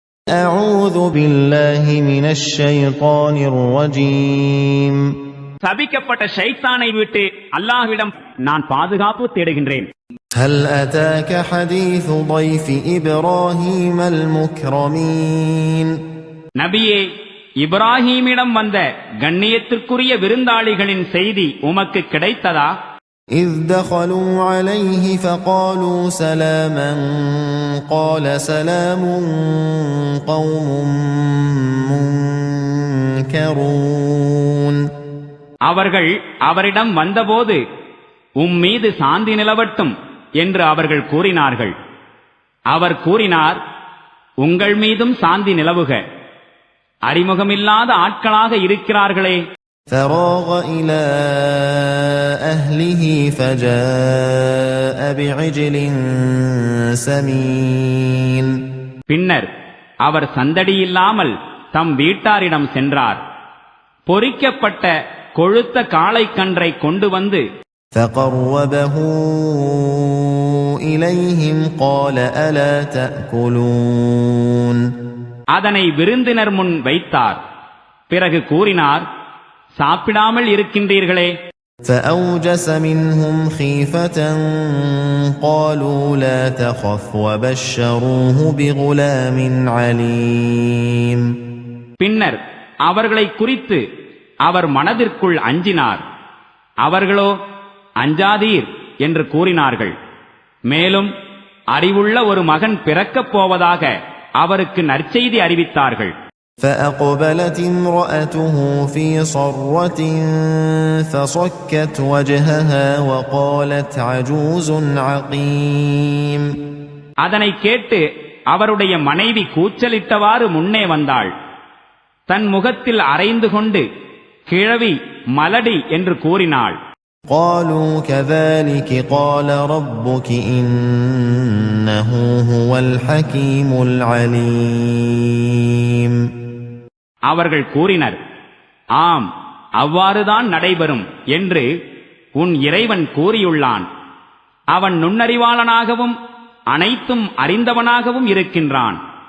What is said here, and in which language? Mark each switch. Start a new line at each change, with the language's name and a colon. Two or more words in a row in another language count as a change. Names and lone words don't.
Arabic: أعوذ بالله من الشيطان الرجيم.
Tamil: சபிக்கப்பட்ட ஷைத்தானை விட்டு அல்லாஹ்விடம் நான் பாதுகாப்பு தேடுகின்றேன்.
Arabic: هل أتاك حديث ضيف إبراهيم المكرمين.
Tamil: நபியே, இப்ராஹீமிடம் வந்த கண்ணியத்திற்குரிய விருந்தாளிகளின் செய்தி உமக்கு கிடைத்ததா?
Arabic: إذ دخلوا عليه فقالوا سلاما قال سلام قوم منكرون.
Tamil: அவர்கள் அவரிடம் வந்தபோது மீது சாந்தி நிலவட்டும் என்று அவர்கள் கூறினார்கள். அவர் கூறினார், உங்கள் மீதும் சாந்தி நிலவுக. அறிமுகமில்லாத ஆட்களாக இருக்கிறார்களே.
Arabic: فراغ إلى أهله فجاء بعجل سمين.
Tamil: பின்னர் அவர் சந்தடியில்லாமல் தம் வீட்டாரிடம் சென்றார். பொரிக்கப்பட்ட கொழுத்த காளைக்கன்றை கொண்டு வந்து
Arabic: فقربه إليهم قال ألا تأكلون.
Tamil: அதனை விருந்தினர் முன் வைத்தார். பிறகு கூறினார், சாப்பிடாமல் இருக்கின்றீர்களே.
Arabic: فأوجس منهم خيفة قالوا لا تخف وبشروه بغلام عليم.
Tamil: பின்னர் அவர்களை குறித்து அவர் மனதிற்குள் அஞ்சினார். அவர்களோ அஞ்சாதீர் என்று கூறினார்கள். மேலும் அறிவுள்ள ஒரு மகன் பிறக்கப் போவதாக அவருக்கு நற்செய்தி அறிவித்தார்கள்.
Arabic: فأقبلت امرأته في صرة فصكت وجهها وقالت عجوز عقيم.
Tamil: அதனை கேட்டு அவருடைய மனைவி கூச்சலிட்டவாறு முன்னே வந்தாள். தன் முகத்தில் அரைந்து கொண்டு கிழவி மலடி என்று கூறினாள்.
Arabic: قالوا كذلك قال ربك إنه هو الحكيم العليم.
Tamil: அவர்கள் கூறினர், ஆம், அவ்வாறுதான் நடைபெறும் என்று உன் இறைவன் கூறியுள்ளான். அவன் நுண்ணறிவாளனாகவும் அனைத்தும் அறிந்தவனாகவும் இருக்கின்றான்.